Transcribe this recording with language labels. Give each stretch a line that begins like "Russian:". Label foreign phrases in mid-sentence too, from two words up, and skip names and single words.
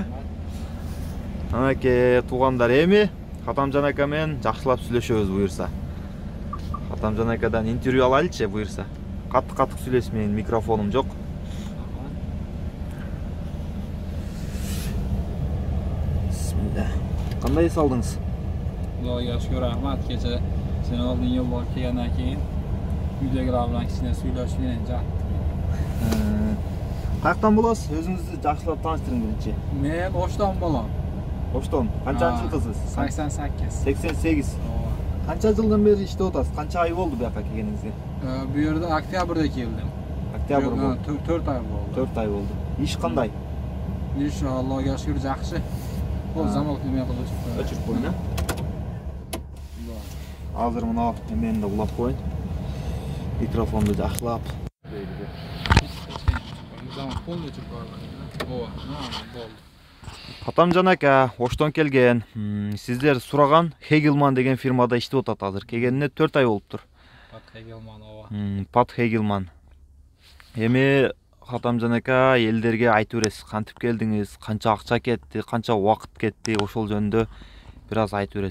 Kyrgyz: Анакей тугандар, эми Атамжан ака менен жакшылап сүйлөшөбүз буюрса. Атамжан акадан интервью алайлычы буюрса. Каттык сүйлөшүп, менин микрофонум жок. Бисмилля. Кандай эс алдыңыз?
Uzbek: Xudoga shukr, rahmat. Kecha sen oldin yo'l borib kelgandan keyin uydagilar bilan kichkina suylashib men jaqdim. Qayerdan bo'lasiz? O'zingizni yaxshilab tanishtiring birinchi. Men O'shdan bo'lam. O'shdan. Qancha yilqisiz? 88. 88. Qancha yildan beri ishlab o'tasiz? Qancha oy bo'ldi bu yoqqa kelganingizga? Bu yerda oktyabrda keldim.
Kyrgyz: Октябрь болду.
Uzbek: 4 ay bo'ldi.
Kyrgyz: 4 ay болду.
Uzbek: Ish qanday? Ish Allohga shukr yaxshi. Bu zamok nima qilib chiqdi? O'chirib qo'ying. Hozir mana meni de ulab qo'ying. Mikrofonni yaxshilab. Zamok polni o'chirib qo'ydim. Bo'ldi.
Kyrgyz: Атамжан ака, Оштон келген. Сиздер сураган Hegelman деген фирмада иштеп атат азыр. Келгенине 4 ай болуптур. Pat Hegelman ооба. Pat Hegelman. Эми Атамжан ака, элдерге айтып бересиз, кантип келдиңиз, канча акча кетти, канча убакыт кетти, ошол жөнүндө бир аз айтып бересиз.